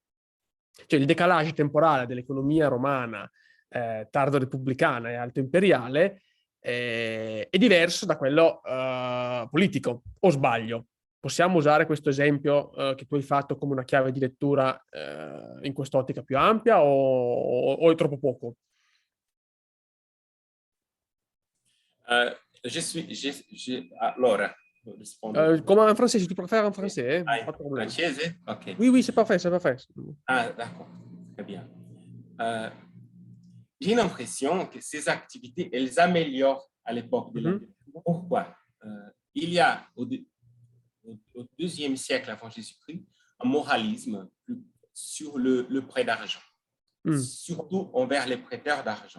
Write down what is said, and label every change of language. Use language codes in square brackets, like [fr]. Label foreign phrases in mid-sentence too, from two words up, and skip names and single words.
[it] Cioè il decalage temporale dell'economia romana tardo repubblicana e alto imperiale è diverso da quello politico, o sbaglio? Possiamo usare questo esempio che tu hai fatto come una chiave di lettura in quest'ottica più ampia o è troppo poco? Allora, rispondo. [fr] Comme en français, si tu préfères en français, Ah, pas de problème. [it] francese? Ok. [fr] Oui, oui, c'est parfait, c'est parfait. Ah, d'accord. Très bien. J'ai l'impression que ces activités, elles améliorent à l'époque de l'Empire. Pourquoi? Il y a au IIe siècle avant Jésus-Christ un moralisme sur le prêt d'argent, surtout envers les prêteurs d'argent.